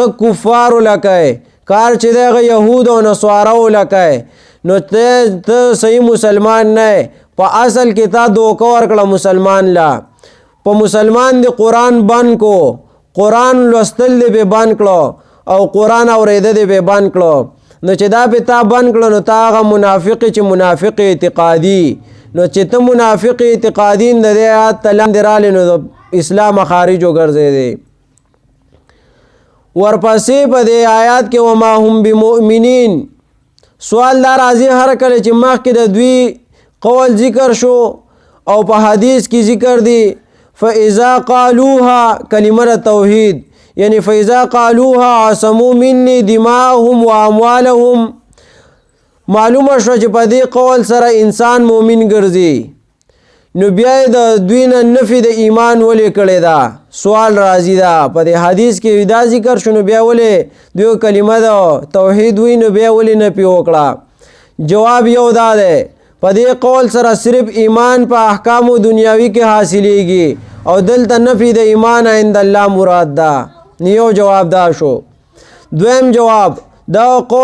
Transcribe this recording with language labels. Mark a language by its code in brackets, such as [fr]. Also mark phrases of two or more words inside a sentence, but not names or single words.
[ps] هغه کفارو لکه کار چې دی هغه یهود او نصاراو لکه نو ته صحیح مسلمان نه په اصل کې تا دوکه ورکړه مسلمان لا په مسلمان دی قرآن بند کو قرآن لوستل دی به بند کړو او قرآن اورېده دی به بند کړو نو چې دا به تا بند کړو نو تا هغه منافق چې منافق اعتقادي نو چې ته منافق اعتقادي د دې آیات لاندې رالی نو د اسلام خارج وګرځېدی ورپسې په دې آیات کې [ar] وما هم بمؤمنین [ps] سوال دا راځي هر کله چې مخکې د دوی قول ذکر شو او په حدیث کې ذکر دی [ar] فاذا قالوها [ps] کلمه توحید یعنی [ar] فاذا قالوها عصموا مني دماءهم واموالهم [ps] معلومه شو چې په دې قول سره انسان مؤمن ګرځي نو بیا د دوی نه نفي د ایمان ولې کړی دا سوال راځي دا په دې حدیث کې دا ذکر شو نو بیا ولې دوی کلمه د توحید وی نو بیا ولې نه پی وکړه جواب یو دا دی په دې قول سره صرف ایمان په احکام دنیاوی کې حاصلېږي او دلته نفي د ایمان [ar] عند الله [ps] مراد ده نیو جواب دا شو دویم جواب دا